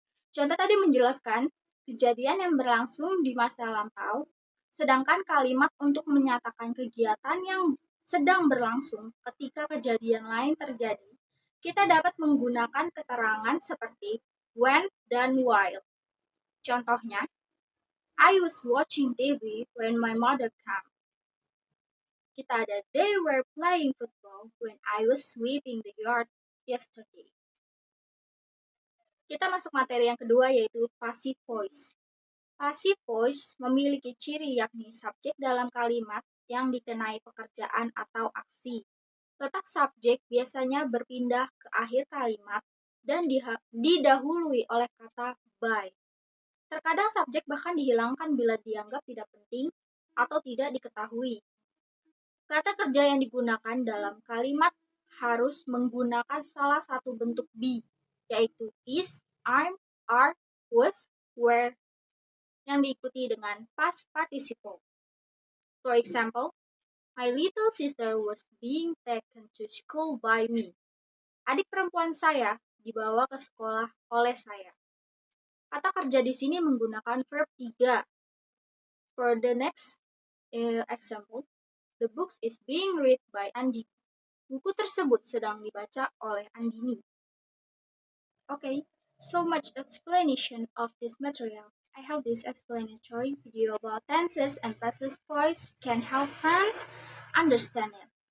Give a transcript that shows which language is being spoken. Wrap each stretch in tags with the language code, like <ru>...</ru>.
<id>Contoh tadi menjelaskan kejadian yang berlangsung di masa lampau, sedangkan kalimat untuk menyatakan kegiatan yang sedang berlangsung ketika kejadian lain terjadi, kita dapat menggunakan keterangan seperti when dan while.</id> <en>Contohnya, I was watching TV when my mother came.</en> <id>Kita ada</id> <en>they were playing football when I was sweeping the yard yesterday.</en> <id>Kita masuk materi yang kedua, yaitu passive voice. Passive voice memiliki ciri yakni subjek dalam kalimat yang dikenai pekerjaan atau aksi. Letak subjek biasanya berpindah ke akhir kalimat dan didahului oleh kata by. Terkadang subjek bahkan dihilangkan bila dianggap tidak penting atau tidak diketahui. Kata kerja yang digunakan dalam kalimat harus menggunakan salah satu bentuk be, yaitu is, are, was, were, yang diikuti dengan past participle.</id> <en>For example, my little sister was being taken to school by me.</en> <id>Adik perempuan saya dibawa ke sekolah oleh saya. Kata kerja di sini menggunakan verb 3.</id> <en>For the next example, the book is being read by Andi.</en> <id>Buku tersebut sedang dibaca oleh Andini.</id> <en>Okay, so much explanation of this material. I hope this explanatory video about tenses and passive voice can help friends understand it.</en>